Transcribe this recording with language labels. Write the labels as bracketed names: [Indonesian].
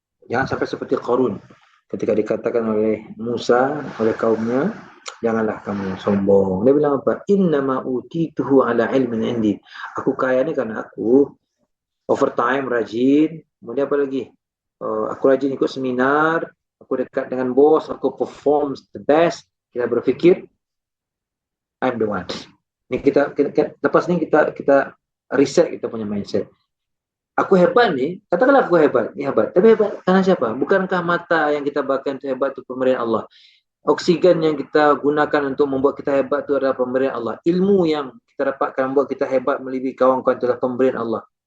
[Indonesian] Jangan sampai seperti Qarun. Ketika dikatakan oleh Musa, oleh kaumnya, janganlah kamu sombong. Dia bilang apa? [Arabic] Innama utituhu ala ilmin indi. [Indonesian] Aku kaya ini karena aku overtime rajin. Kemudian apa lagi? Aku rajin ikut seminar, aku dekat dengan bos, aku [English] perform the best. [Indonesian] Kita berpikir, [English] I'm the one. [Indonesian] Ini kita lepas ini kita riset kita punya mindset. Aku hebat nih, katakanlah aku hebat, ini hebat. Tapi hebat karena siapa? Bukankah mata yang kita bahkan itu hebat itu pemberian Allah? Oksigen yang kita gunakan untuk membuat kita hebat itu adalah pemberian Allah. Ilmu yang kita dapatkan membuat kita hebat melebihi kawan-kawan itu adalah pemberian Allah.